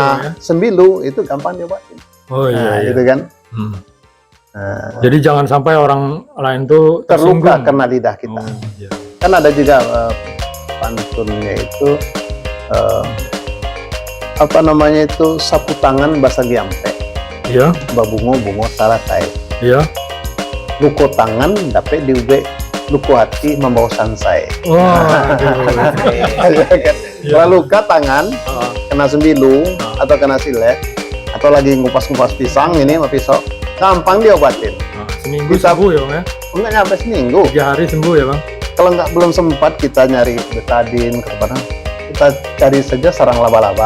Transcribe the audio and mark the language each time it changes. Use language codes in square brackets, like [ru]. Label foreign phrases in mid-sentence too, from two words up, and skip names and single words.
[id] ini ya. sembilu itu gampang diobatin. Oh Nah, iya, iya. gitu kan. Hmm. Nah, Jadi jangan sampai orang lain tuh terluka tersinggung. kena lidah kita. Oh, iya. Kan ada juga pantunnya itu apa namanya itu [min] sapu tangan basa giampe, [id] Iya, [min] babungo bungo taratai. [id] iya. [min] Luko tangan dapat diube, luko hati membawa sansai. [id] Wah, Ya kan? Iya. Kalau luka tangan kena sembilu atau kena silet atau lagi ngupas-ngupas pisang ini sama pisau, gampang diobatin. seminggu Bisa- sembuh ya bang ya? Enggak nyampe seminggu. 3 hari sembuh ya bang? Kalau nggak belum sempat kita nyari betadin ke mana, kita cari saja sarang laba-laba.